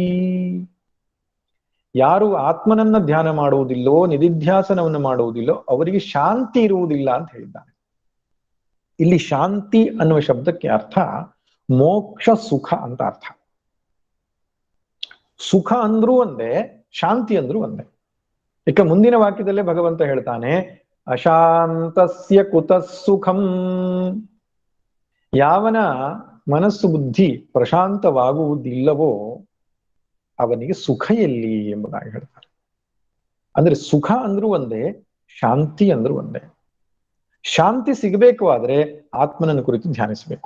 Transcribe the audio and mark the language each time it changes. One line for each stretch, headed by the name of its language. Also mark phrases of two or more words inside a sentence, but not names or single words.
Kannada: ಯಾರು ಆತ್ಮನನ್ನ ಧ್ಯಾನ ಮಾಡುವುದಿಲ್ಲೋ, ನಿಧಿಧ್ಯಾಸನವನ್ನು ಮಾಡುವುದಿಲ್ಲೋ ಅವರಿಗೆ ಶಾಂತಿ ಇರುವುದಿಲ್ಲ ಅಂತ ಹೇಳಿದ್ದಾನೆ. ಇಲ್ಲಿ ಶಾಂತಿ ಅನ್ನುವ ಶಬ್ದಕ್ಕೆ ಅರ್ಥ ಮೋಕ್ಷ ಸುಖ ಅಂತ ಅರ್ಥ. ಸುಖ ಅಂದ್ರೂ ಒಂದೇ, ಶಾಂತಿ ಅಂದ್ರೂ ಒಂದೇ. ಈಗ ಮುಂದಿನ ವಾಕ್ಯದಲ್ಲೇ ಭಗವಂತ ಹೇಳ್ತಾನೆ,
Sanskrit: ಅಶಾಂತಸ್ಯ ಕುತಃ ಸುಖಂ.
Kannada: ಯಾವನ ಮನಸ್ಸು ಬುದ್ಧಿ ಪ್ರಶಾಂತವಾಗುವುದಿಲ್ಲವೋ ಅವನಿಗೆ ಸುಖ ಎಲ್ಲಿ ಎಂಬುದಾಗಿ ಹೇಳ್ತಾರೆ. ಅಂದ್ರೆ ಸುಖ ಅಂದ್ರೂ ಒಂದೇ, ಶಾಂತಿ ಅಂದ್ರೂ ಒಂದೇ. ಶಾಂತಿ ಸಿಗಬೇಕು ಆದ್ರೆ ಆತ್ಮನನ್ನು ಕುರಿತು ಧ್ಯಾನಿಸಬೇಕು.